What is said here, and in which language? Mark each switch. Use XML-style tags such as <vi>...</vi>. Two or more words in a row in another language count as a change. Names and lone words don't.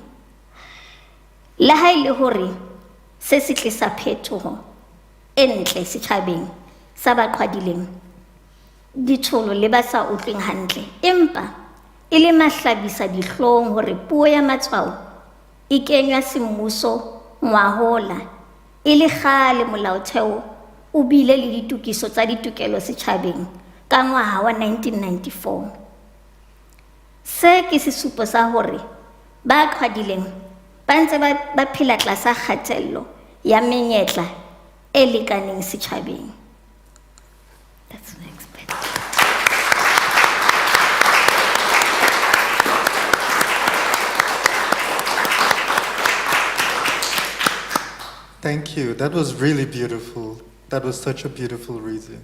<st>Le ha ile hore se se tlisa phetoho e ntle setjhabeng sa ba qhwadileng, ditsholo le ba sa utlweng hantle, empa e le mahlabisa dihlong hore puo ya matshwao e kenywa semmuso ngwahola e le kgale molaotheo o bile le ditokiso tsa ditokelo setjhabeng ka ngwaha wa 1994. Se ke sesupo sa hore ba qhwadileng ba ntse ba phela tlasa kgatello ya menyetla e lekaneng setjhabeng.</st> <en>That's what I expect. Thank you. That was really beautiful. That was such a beautiful reading.</en>